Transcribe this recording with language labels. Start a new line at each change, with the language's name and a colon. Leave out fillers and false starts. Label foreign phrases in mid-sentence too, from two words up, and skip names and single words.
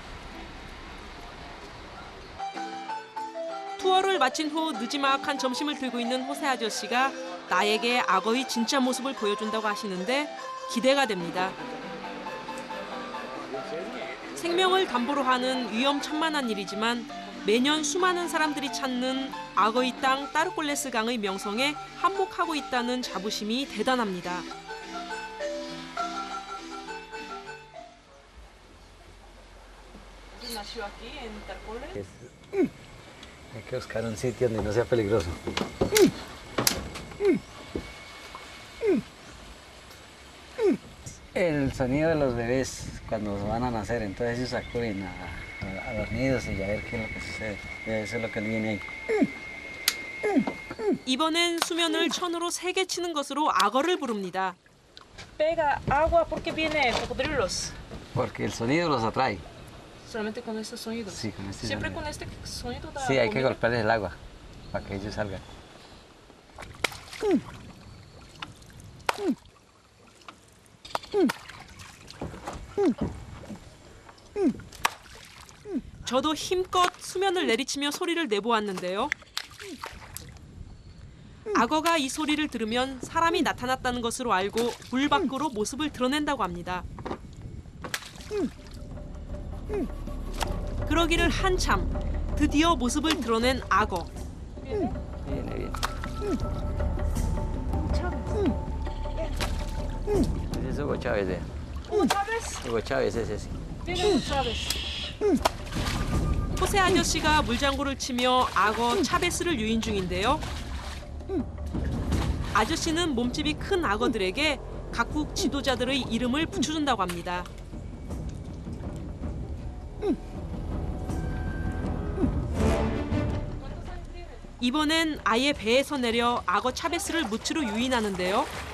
Korean: 투어를 마친 후 느지막한 점심을 들고 있는 호세 아저씨가 나에게 악어의 진짜 모습을 보여준다고 하시는데 기대가 됩니다. 생명을 담보로 하는 위험천만한 일이지만 매년 수많은 사람들이 찾는 악어의 땅 따르콜레스 강의 명성에 한몫하고 있다는 자부심이 대단합니다.
Spanish: Hay que buscar un sitio donde no sea peligroso. El sonido de los bebés cuando van a nacer, entonces ellos acuden a los nidos y a ver qué es lo que sucede. Eso es lo que viene ahí.
Korean: 이번엔 수면을 천으로 3개 치는 것으로 악어를 부릅니다.
Spanish: Pega agua porque viene cocodrilos. Porque el sonido los atrae. Solamente con ese sonido. Sí, con este Siempre sonido. con este sonido da Sí, hay que comida. golpearles el agua para que ellos salgan.
Korean: 저도 힘껏 수면을 내리치며 소리를 내보았는데요. 악어가 이 소리를 들으면 사람이 나타났다는 것으로 알고 물 밖으로 모습을 드러낸다고 합니다. 그러기를 한참 드디어 모습을 드러낸 악어.
Spanish: Viene, viene. Ese es Hugo Chávez. Hugo Chávez. Hugo Chávez es ese. Viene Hugo Chávez.
Korean: 호세 아저씨가 물장구를 치며 악어 차베스를 유인 중인데요. 아저씨는 몸집이 큰 악어들에게 각국 지도자들의 이름을 붙여준다고 합니다. 이번엔 아예 배에서 내려 악어 차베스를 무치로 유인하는데요.